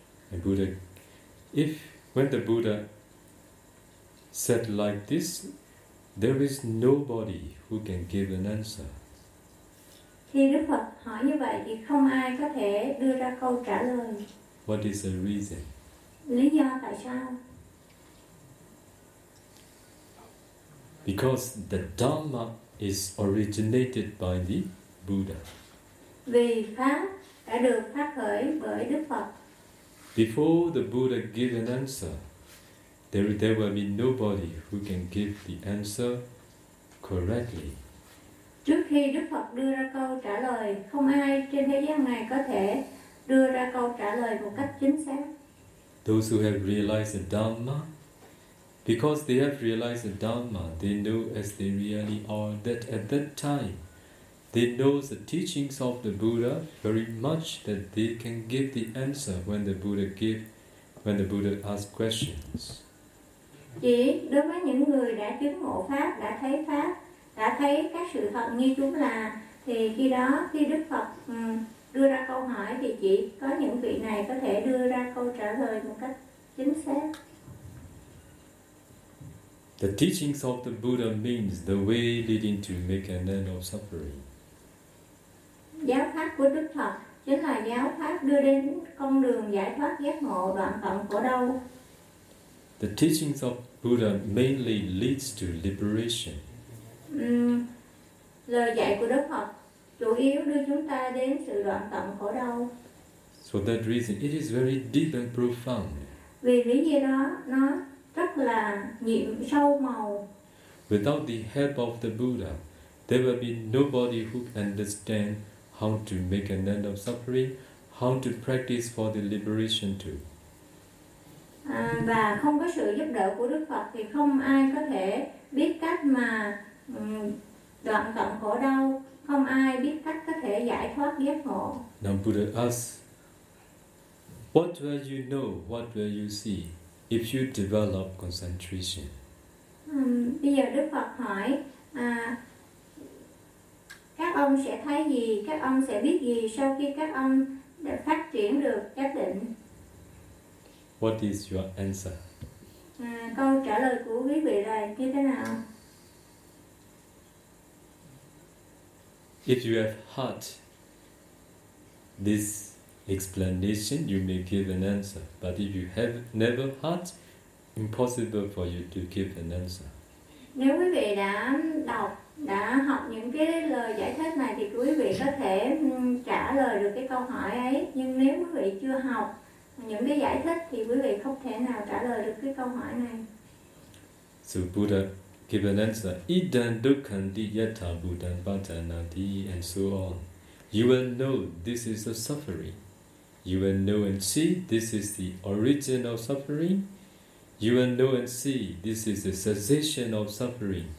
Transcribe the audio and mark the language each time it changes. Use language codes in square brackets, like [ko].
[en] And Buddha, when the Buddha said like this, there is nobody who can give an answer. [vi] Khi Đức Phật hỏi như vậy thì không ai có thể đưa ra câu trả lời. [en] What is the reason? [vi] Lý do tại sao? [en] Because the Dhamma is originated by the Buddha. [vi] Vì pháp đã được phát khởi bởi Đức Phật. [en] Before the Buddha gave an answer, there will be nobody who can give the answer correctly. [vi] Trước khi Đức Phật đưa ra câu trả lời, không ai trên thế gian này có thể đưa ra câu trả lời một cách chính xác. [en] Those who have realized the Dhamma. Because they have realized the Dhamma, they know as they really are that at that time, they know the teachings of the Buddha very much that they can give the answer when the Buddha asks questions. [vi] Chỉ đối với những người đã chứng ngộ pháp, đã thấy các sự thật như chúng là, thì khi đó khi Đức Phật đưa ra câu hỏi thì chỉ có những vị này có thể đưa ra câu trả lời một cách chính xác. [en] The teachings of the Buddha means the way leading to make an end of suffering. [vi] Giáo pháp của Đức Phật chính là giáo pháp đưa đến con đường giải thoát giác ngộ đoạn tận khổ đau. [en] The teachings of Buddha mainly leads to liberation. [vi] Lời dạy của Đức Phật chủ yếu đưa chúng ta đến sự đoạn tận khổ đau. [en] So that reason, it is very deep and profound. [vi] Vì lý do đó, nó rất là nhiệm sâu màu. [en] Without the help of the Buddha, there will be nobody who can understand how to make an end of suffering, how to practice for the liberation too. [vi] Và không có sự giúp đỡ của Đức Phật thì không ai có thể biết cách mà đoạn tận khổ đau, không ai biết cách có thể giải thoát giác ngộ. [en] Now Buddha asks, what will you know, what will you see? If you develop concentration. [vi] Bây giờ Đức Phật hỏi, các ông sẽ thấy gì, các ông sẽ biết gì sau khi các ông đã phát triển được giác định? [en] What is your answer? [vi] Câu trả lời của quý vị là như thế nào? [en] If you have heard this explanation, you may give an answer. But if you have never heard, impossible for you to give an answer. [vi] Nếu quý vị đã học những cái lời giải thích này thì quý vị có thể trả lời được cái câu hỏi ấy. Nhưng nếu quý vị chưa học những cái giải thích thì quý vị không thể nào trả lời được cái câu hỏi này. [en] So Buddha give an answer. [pi] Idan dukkhanti yatha buddhan pajanati [en] and so on. You will know this is a suffering. You will know and see this is the origin of suffering. You will know and see this is the cessation of suffering.